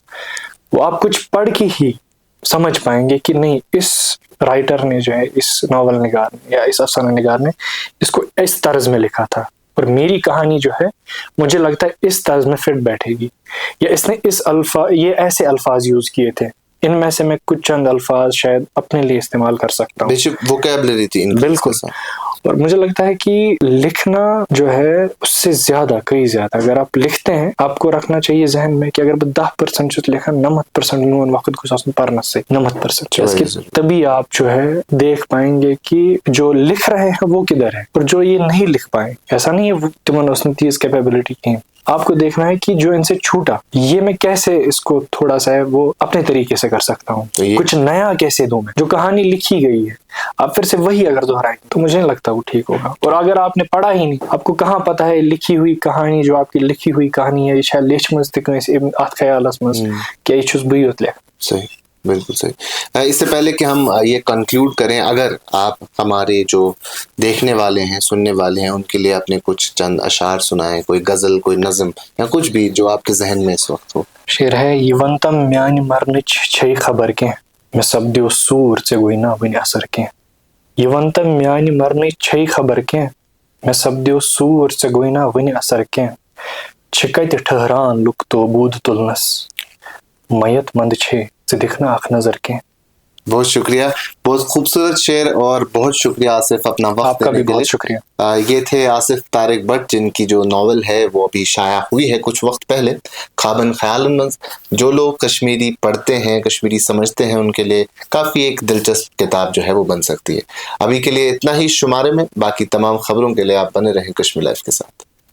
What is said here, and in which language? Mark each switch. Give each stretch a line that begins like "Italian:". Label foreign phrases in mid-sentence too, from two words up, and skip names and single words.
Urdu: وہ آپ کچھ پڑھ کے ہی سمجھ پائیں گے کہ نہیں اس رائٹر نے جو ہے اس ناول نگار نے یا اس افسانہ نگار نے اس کو اس طرز میں لکھا تھا, اور میری کہانی جو ہے مجھے لگتا ہے اس طرز میں فٹ بیٹھے گی, یا اس نے یہ ایسے الفاظ یوز کیے تھے, ان میں سے میں کچھ چند الفاظ شاید اپنے لیے استعمال کر سکتا ہوں. ووکیبلری تھی بالکل. اور مجھے لگتا ہے کہ لکھنا جو ہے اس سے زیادہ کئی زیادہ اگر آپ لکھتے ہیں آپ کو رکھنا چاہیے ذہن میں کہ اگر
Kashmiri: بہٕ 10% چھُس لکھان 90% میون وقت گوٚژھ آسُن پرنس سۭتۍ 90%.
Urdu: تبھی آپ جو ہے دیکھ پائیں گے کہ جو لکھ رہے ہیں وہ کدھر ہے, اور جو یہ نہیں لکھ پائے ایسا نہیں ہے تمن اس نے تیز کیپیبلٹی کی. آپ کو دیکھنا ہے کہ جو ان سے چھوٹا یہ میں کیسے اس کو تھوڑا سا ہے وہ اپنے طریقے سے کر سکتا ہوں, کچھ نیا کیسے دوں میں. جو کہانی لکھی گئی ہے آپ پھر سے وہی اگر دہرائیں تو مجھے نہیں لگتا وہ ٹھیک ہوگا. اور اگر آپ نے پڑھا ہی نہیں, آپ کو کہاں پتہ ہے لکھی ہوئی کہانی جو آپ کی لکھی ہوئی کہانی ہے یہ شاید
Kashmiri: لیچھمٕژ تہِ کٲنٛسہِ اتھ خیالس منٛز کیا یہ چھُس بٕے یوت لیکھان.
Urdu: صحیح, بالکل صحیح. اس سے پہلے کہ ہم یہ کنکلوڈ کریں, اگر آپ ہمارے جو دیکھنے والے ہیں سننے والے ہیں ان کے لیے اپنے کچھ چند اشعار سنائیں, کوئی غزل کوئی نظم یا کچھ بھی جو آپ کے ذہن میں اس وقت ہو. شعر ہے
Kashmiri: یہ ونتم میانہِ مرنٕچ چھے خبر کینٛہہ مےٚ سپدیو سوٗر ژےٚ گوٚے نا وٕنہِ اثر کینٛہہ. یہ ونتم میانہِ مرنٕچ چھے خبر کینٛہہ مےٚ سپدیو سوٗر ژےٚ گوٚے نا وٕنہِ اثر کینٛہہ. چھِ کتہِ ٹھہران لُکھ توبوٗد تُلنس میت مند چھے ژٕ دِکھ نا اکھ نظر کینٛہہ.
Urdu: بہت شکریہ, بہت خوبصورت شعر, اور بہت شکریہ آصف اپنا وقت آپ کا بھی دینے کے بہت لیے. شکریہ. یہ تھے آصف طارق بٹ جن کی جو ناول ہے وہ ابھی شائع ہوئی ہے کچھ وقت پہلے, خوابن خیالن منز. جو لوگ کشمیری پڑھتے ہیں کشمیری سمجھتے ہیں ان کے لیے کافی ایک دلچسپ کتاب جو ہے وہ بن سکتی ہے. ابھی کے لیے اتنا ہی شمارے میں, باقی تمام خبروں کے لیے آپ بنے رہیں کشمیر لائف کے ساتھ.